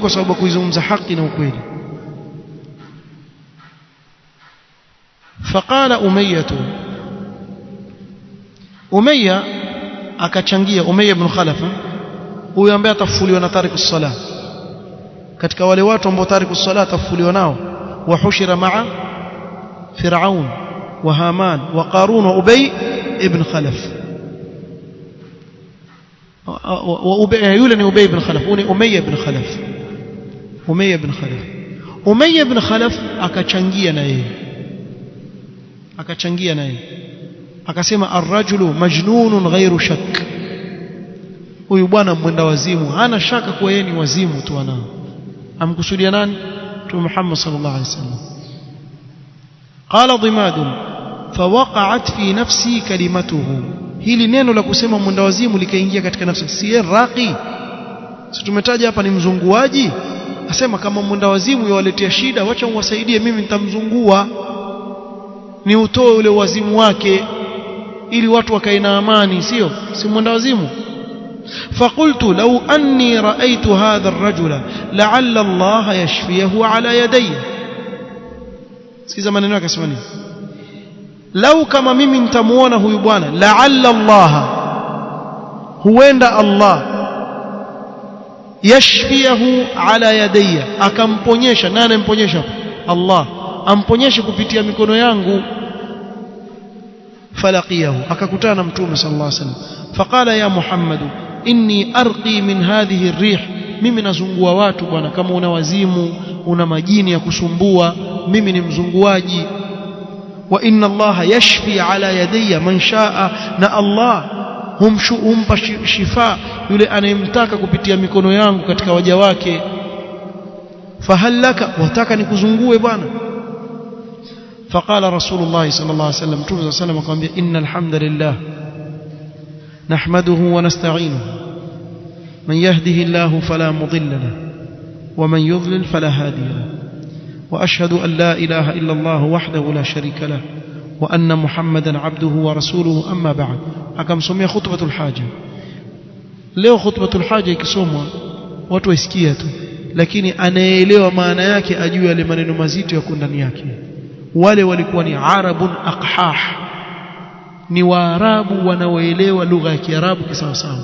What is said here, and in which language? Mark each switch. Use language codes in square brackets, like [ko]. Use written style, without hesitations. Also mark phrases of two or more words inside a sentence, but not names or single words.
[sw] Kwa sababu kuizungumza haki na ukweli. Faqala Umayya akachangia, Umayya ibn Khalaf, huyu ambaye atafufuliwa na [ar] تارك الصلاة, [sw] katika wale watu ambao [ar] تارك الصلاة [sw] atafufuliwa nao. [ar] وحشر مع فرعون وهامان وقارون وأبي بن خلف. [sw] Yule ni Ubay ibn Khalaf, ni Umayya ibn Khalaf. Umayya ibn Khalaf akachangia na yeye, akasema [ar] الرجل مجنون غير شك, [sw] huyu bwana mwenda wazimu, hana shaka kwa yeye ni wazimu tu. Anao amkusudia nani? Mtume Muhammad [ar] صلى الله عليه وسلم. قال ضماد فوقعت في نفسي كلمته, [sw] hili neno la kusema mwenda wazimu likaingia katika nafsi. Si raqi, si tumetaja hapa ni mzunguaji. Asema kama mwenda wazimu yawaletea shida, wacha uwasaidie, mimi nitamzungua ni utoe ule wazimu wake ili watu wakae na amani, sio si mwenda wazimu. [ar] فقلت لو أني رأيت هذا الرجل لعل الله يشفيه على يدي. [sw] Sikiza maneno yake, akasema nini? Lau kama mimi nitamuona huyu bwana, [ar] لعل الله, [sw] huenda Allah, [ar] يشفيه على يدي, [sw] akamponyesha. Nani mponyesha? Allah amponyeshe kupitia mikono yangu. Falaqiyahu, akakutana na Mtume [ar] صلى الله عليه وسلم. فقال يا محمد إني أرقي من هذه الريح, [sw] mimi nazungua watu bwana, kama una wazimu una majini ya kusumbua, mimi ni mzunguaji. [ar] وإن الله يشفي على يدي من شاء, [sw] na Allah humpa shifa yule anayemtaka kupitia mikono yangu katika waja wake. [ar] فهل لك, [sw] wataka nikuzungue bwana? [ar] فقال رسول الله صلى الله عليه وسلم, Mtume صلى الله عليه وسلم akamwambia, إن الحمد لله نحمده ونستعينه من يهده الله فلا مضل له ومن يضلل فلا هادي له وأشهد أن لا إله إلا الله وحده لا شريك له وأن محمدا عبده ورسوله أما بعد. [sw] Akamsomea [ar] خطبة الحاجة. [sw] Leo [ar] خطبة الحاجة [sw] ikisomwa watu waisikia tu, lakini anaelewa maana yake, ajue yale maneno mazito yako ndani yake. Wale walikuwa ni [ar] عرب أقحاح, [sw] ni waarabu wanaoelewa lugha ya Kiarabu kisawasawa.